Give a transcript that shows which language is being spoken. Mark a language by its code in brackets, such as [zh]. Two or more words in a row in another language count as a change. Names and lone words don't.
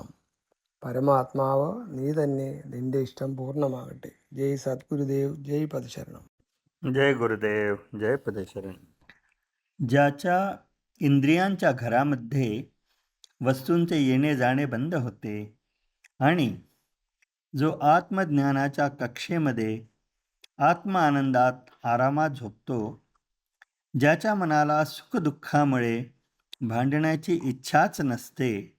[ml] പരമാത്മാവ് നീ തന്നെ, നിന്റെ ഇഷ്ടം പൂർണ്ണമാകട്ടെ. [hi] जय सद्गुरुदेव, जय पदशरणम. जय गुरुदेव, जय पदशरण. [mr] ज्याच्या इंद्रियांच्या घरामध्ये वस्तूंचे येणे जाणे बंद होते आणि जो आत्मज्ञानाच्या कक्षेमध्ये आत्मआनंदात आरामात झोपतो, ज्याच्या मनाला सुखदुःखामुळे भांडण्याची इच्छाच नसते